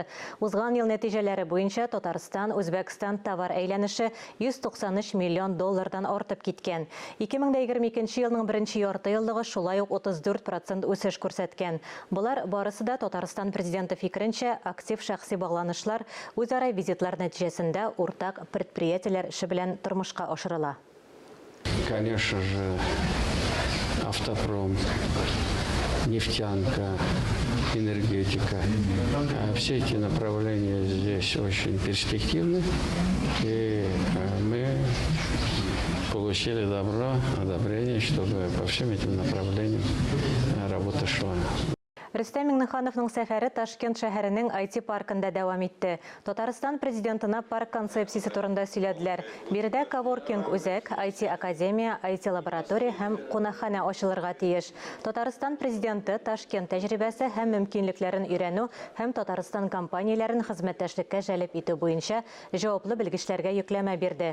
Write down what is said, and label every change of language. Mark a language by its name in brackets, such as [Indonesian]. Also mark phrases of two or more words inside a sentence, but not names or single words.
[Tatar] Узган ел нәтиҗәләре буенча Татарстан-Үзбәкстан товар әйләнеше 193 миллион доллардан артып киткән. 2022 елның беренче ярты еллыгы шулай ук 34% үсеш күрсәткән. Булар барысы да Татарстан президенты фикеренчә актив шәхси багланышлар, үзара визитлар нәтиҗәсендә уртак предприятиеләр эше белән тормышка ашырыла. [Russian] Конечно же, автопром, нефтянка, энергетика. Все эти направления здесь очень перспективны. И мы получили одобрение, чтобы по всем этим направлениям работа шла. [Tatar] Рөстәм Миңнехановның сәфәре Ташкент шәһәренең IT паркында дәвам итте. Татарстан президентына парк концепциясе турында сөйләделәр. Биредә коворкинг үзәк, IT академия, IT лаборатория һәм кунакханә ачылырга тиеш. Татарстан президенты Ташкент тәҗрибәсе һәм мөмкинлекләрен өйрәнү һәм Татарстан компанияләрен хезмәттәшлеккә җәлеп итү буенча җаваплы белгечләргә йөкләмә бирде.